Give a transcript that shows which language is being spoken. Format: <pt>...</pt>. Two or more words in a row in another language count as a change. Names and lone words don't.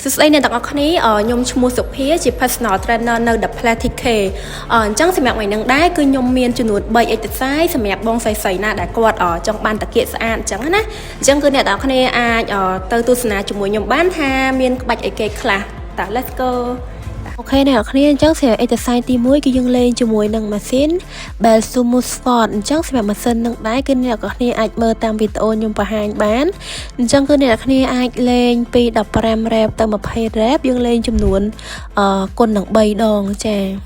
<km>សួស្តីអ្នកទាំងអស់គ្នាខ្ញុំឈ្មោះសុភាជា</km> <en>personal trainer</en> <km>នៅ The Place TK អញ្ចឹងសម្រាប់ថ្ងៃនេះដែរគឺខ្ញុំមានចំនួន3 exercise សម្រាប់បងស្រីៗណា ដែលគាត់ចង់បានតាគៀកស្អាតអញ្ចឹងណាអញ្ចឹងគឺអ្នកទាំងអស់គ្នាអាចទៅទស្សនាជាមួយខ្ញុំបានថាមានក្បាច់អីគេខ្លះតើ</km> <en>let's go</en> <km>អូខេអ្នកនរគ្នាអញ្ចឹងសម្រាប់ exercise ទី1គឺយើងលេងជាមួយនឹងម៉ាស៊ីន Belsumo Sport អញ្ចឹងសម្រាប់ម៉ាស៊ីននឹងដែរគឺអ្នកនរគ្នាអាចមើលតាមវីដេអូខ្ញុំបង្ហាញបានអញ្ចឹងគឺអ្នកនរគ្នាអាចលេងពី15 rep ទៅ20 rep យើងលេងចំនួនគុណនឹង3ដងចា</km>